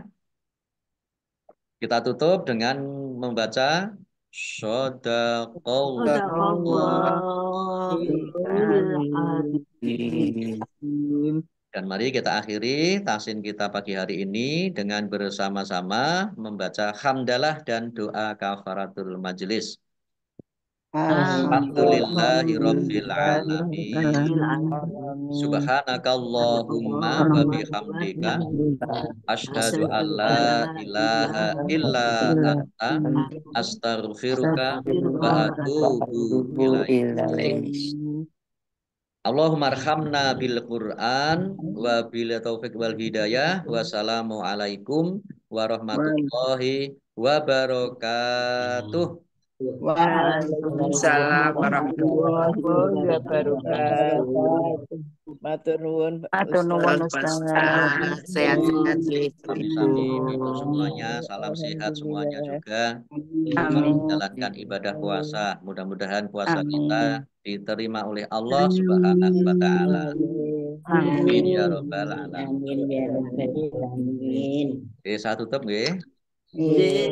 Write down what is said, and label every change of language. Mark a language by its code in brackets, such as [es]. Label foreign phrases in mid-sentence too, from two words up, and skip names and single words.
[id] Kita tutup dengan membaca dan mari kita akhiri tahsin kita pagi hari ini dengan bersama-sama membaca hamdalah dan doa kafaratul majelis. [ar] الحمد لله رب العالمين. سبحانك اللهم وبحمدك أشهد أن لا إله إلا أنت أستغفرك وأتوب إليك. اللهم ارحمنا بالقرآن وبالتوفيق والهداية. والسلام عليكم ورحمة الله وبركاته. وعليكم السلام ورحمة الله wabarakatuh. [jv] Matur nuwun [id] wabarakatuh. Sehat-sehat [jv] Sami-sami Ibu [id] Ibu. semuanya, salam sehat semuanya juga. Amin. Menjalankan ibadah puasa. Mudah-mudahan puasa Amin. kita diterima oleh Allah [ar] سبحانه وتعالى. آمين يا رب العالمين. آمين يا رب العالمين. [id] Oke, saya tutup nggih.